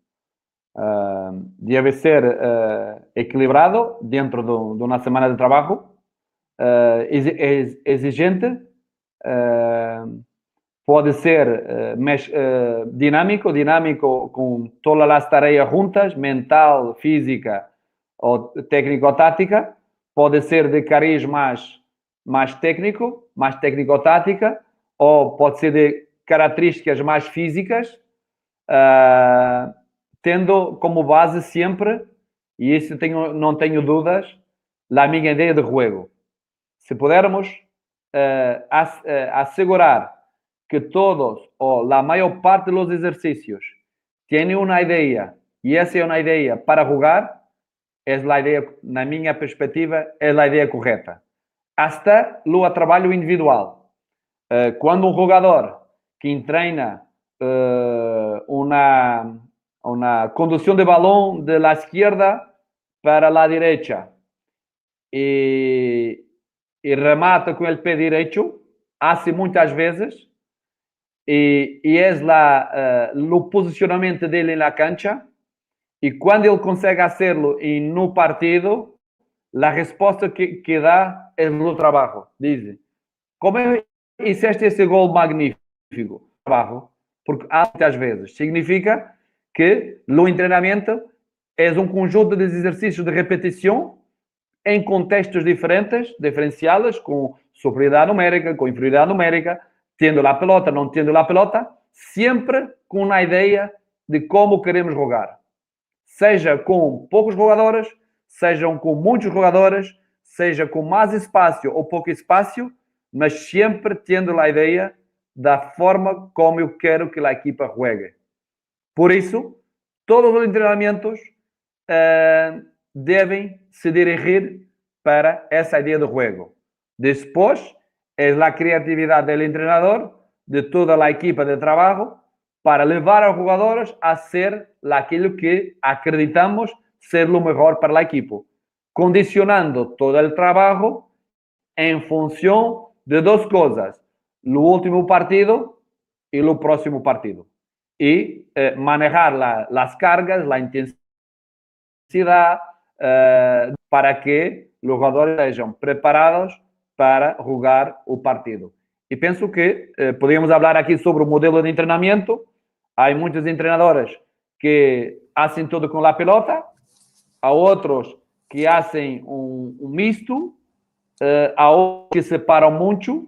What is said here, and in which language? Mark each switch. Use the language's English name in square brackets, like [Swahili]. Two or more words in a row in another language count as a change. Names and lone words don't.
[Spanish] Debe ser equilibrado dentro de una semana de trabajo, exigente, puede ser dinámico con todas las tareas juntas, mental, física o técnico-táctica, puede ser de cariz más técnico-tática, [Portuguese] o pode ser de características mais físicas, tendo como base sempre, e isso não tenho dúvidas, a minha ideia de jogo. Se pudermos asegurar que todos o la maior parte dos exercícios têm uma ideia, e essa é uma ideia para jogar, é a ideia, na minha perspectiva, é a ideia correta. Hasta o trabalho individual. Quando um jogador [Spanish] que entrena una conducción de balón de la izquierda para la derecha y remata con el pie derecho, hace muchas veces, y es el posicionamiento de él en la cancha, y cuando él consigue hacerlo en un partido, la respuesta que da es el trabajo. Dice, ¿cómo hiciste ese gol magnífico? Trabajo. [Portuguese] Porque muitas vezes significa que o treinamento é conjunto de exercícios de repetição em contextos diferenciados, com superioridade numérica, com inferioridade numérica, tendo a pelota, não tendo a pelota, sempre com uma ideia de como queremos jogar. Seja com poucos jogadores, sejam com muitos jogadores, seja com mais espaço ou pouco espaço, mas sempre tendo a ideia da forma como eu quero que a equipa juegue. Por isso, todos os treinamentos devem se dirigir para essa ideia de juego. [Spanish] Después, es la creatividad del entrenador, de toda la equipa de trabajo, para levar a los jugadores a ser aquello que acreditamos ser lo mejor para el equipo, condicionando todo el trabajo en función de dos cosas, lo último partido y lo próximo partido. Y manejar las cargas, la intensidad, [Portuguese] para que os jogadores estejam preparados para jogar o partido. E penso que podemos falar aqui sobre o modelo de treinamento. Há muitos treinadores que fazem tudo com a pelota, há outros que fazem um misto, há outros que separam muito.